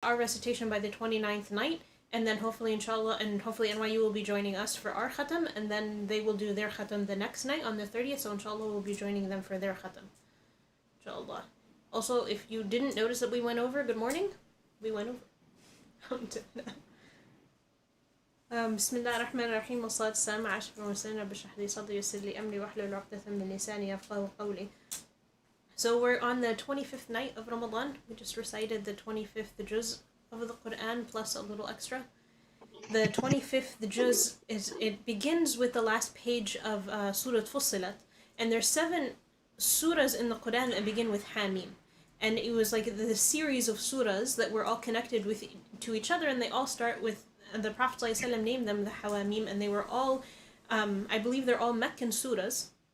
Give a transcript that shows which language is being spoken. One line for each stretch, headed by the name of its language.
English: our recitation by the 29th night, and then hopefully inshallah, and hopefully NYU will be joining us for our khatam, and then they will do their khatam the next night on the 30th, so inshallah we'll be joining them for their khatam. Inshallah. Also, if you didn't notice that we went over, good morning. We went over.
Arabic: بسم الله الرحمن الرحيم والصلاة والسلام على أشرف المرسلين رب اشرح لي صدري ويسر لي أمري واحلل عقدة من لساني يفقهوا قولي.
English: So we're on the 25th night of Ramadan. We just recited the 25th juz of the Quran plus a little extra. The 25th juz it begins with the last page of Surah Fussilat, and there's 7 surahs in the Quran that begin with Hamim, and it was like the series of surahs that were all connected to each other, and they all start with the Prophet ﷺ named them the Hawamim, and they were all, I believe they're all Meccan surahs.